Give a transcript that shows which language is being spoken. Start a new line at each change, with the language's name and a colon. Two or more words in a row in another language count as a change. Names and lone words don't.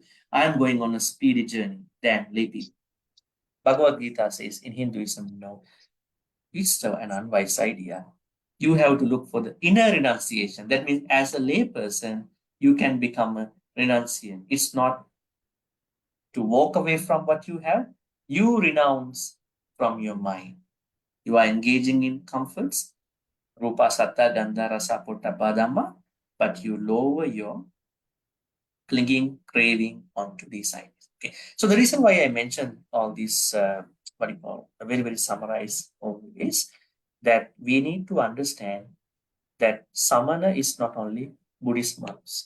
English: I'm going on a speedy journey than lay people. Bhagavad Gita says in Hinduism, no, it's an unwise idea. You have to look for the inner renunciation. That means as a lay person, you can become a renunciant. It's not to walk away from what you have. You renounce from your mind. You are engaging in comforts,
Pali: rupa, satta, gandha, rasa, pottabha, dhamma,
English: but you lower your clinging, craving onto these ideas. Okay. So the reason why I mentioned all these, what you call, a very, very summarized overview is that we need to understand that samana is not only Buddhist monks.